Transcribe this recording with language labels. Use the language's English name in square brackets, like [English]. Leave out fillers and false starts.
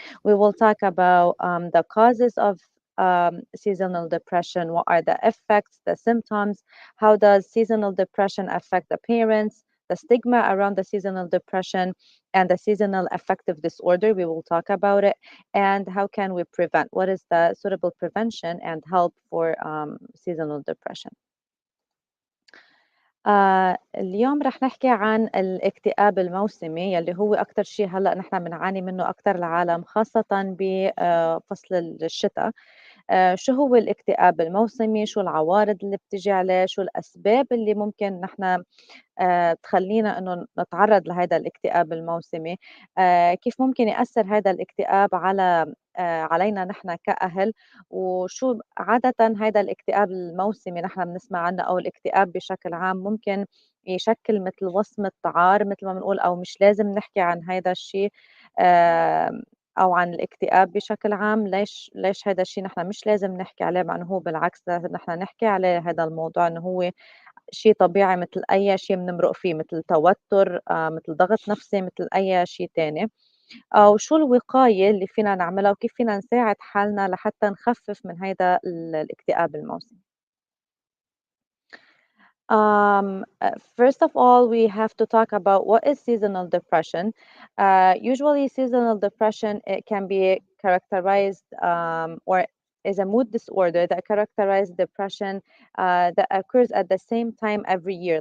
[English] We will talk about the causes of seasonal depression, what are the effects, the symptoms, how does seasonal depression affect the parents, the stigma around the seasonal depression, and the seasonal affective disorder. We will talk about it and how can we prevent? What is the suitable prevention and help for seasonal depression? [Arabic] اليوم رح نحكي عن الاكتئاب الموسمي يلي هو أكتر شيء هلأ نحن بنعاني منه أكتر العالم خاصة بفصل الشتاء. شو هو الاكتئاب الموسمي؟ شو العوارض اللي بتيجي عليه؟ شو الأسباب اللي ممكن نحن تخلّينا إنه نتعرّض لهيدا الاكتئاب الموسمي، كيف ممكن يأثّر هيدا الاكتئاب على علينا نحن كأهل، وشو عادةً هيدا الاكتئاب الموسمي نحن بنسمع عنّه أو الاكتئاب بشكل عام ممكن يشكِّل متل وصمة عار متل ما بنقول أو مش لازم نحكي عن هيدا الشي أو عن الاكتئاب بشكل عام، ليش هيدا الشي نحن مش لازم نحكي عليه مع إنه هو بالعكس لازم نحن نحكي عليه هيدا الموضوع إنه هو شيء طبيعي مثل أي شيء بنمرق فيه مثل توتر مثل ضغط نفسي مثل أي شيء تاني وشو الوقاية اللي فينا نعملها وكيف فينا نساعد حالنا لحتى نخفف من هيدا الاكتئاب الموسمي. [English] First of all, we have to talk about what is seasonal depression. Usually, seasonal depression it can be characterized or is a mood disorder that characterizes depression that occurs at the same time every year.